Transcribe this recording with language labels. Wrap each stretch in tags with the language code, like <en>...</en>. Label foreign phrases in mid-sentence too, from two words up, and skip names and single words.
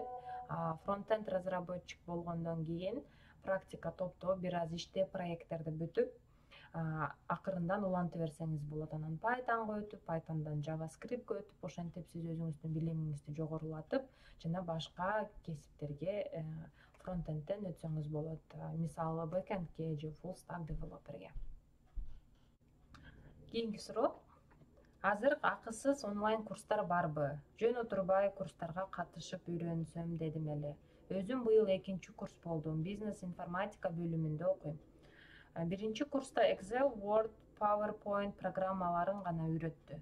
<ky>Фронтенд разработчик болгондон кийин практика топтоо бир аз иштеп, проекттерди бүтүп, акырындан уланта берсеңиз болот. Анан Python'га өтүп, Python'дан JavaScript'ке өтүп, ошентип сиз өзүңүздүн билимиңизди жогорулатып, жана башка кесиптерге фронтендтен өтсөңүз болот. Мисалы бэкэндке же</ky> <en>full stack developerге.</en> <ky>Кийинки суроо. Азыр акысыз онлайн курстар барбы? Жөн отурбай курстарга катышып үйрөнсөм дедим эле. Өзүм быйыл 2-чи курс болдум. Бизнес информатика бөлүмүндө окуйм. Биринчи курста Excel, Word, PowerPoint программаларын гана үйрөттү.</ky>